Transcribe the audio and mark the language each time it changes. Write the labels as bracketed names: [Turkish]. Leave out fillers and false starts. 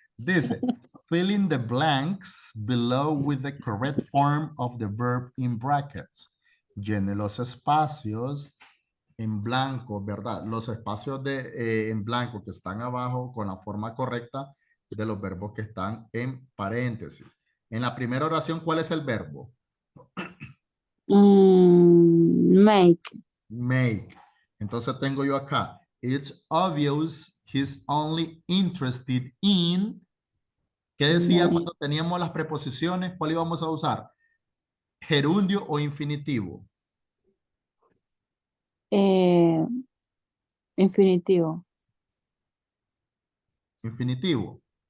[Spanish] Dice, [English] fill in the blanks below with the correct form of the verb in brackets. [Spanish] Llene los espacios en blanco, ¿verdad? Los espacios en blanco que están abajo con la forma correcta de los verbos que están en paréntesis. En la primera oración, ¿cuál es el verbo? [English] Make. Make. [Spanish] Entonces tengo yo acá, [English] it's obvious he's only interested in. [Spanish] ¿Qué decía [English] Make. [Spanish] cuando teníamos las preposiciones? ¿Cuál íbamos a usar? ¿Gerundio o infinitivo? Eh, infinitivo. Infinitivo.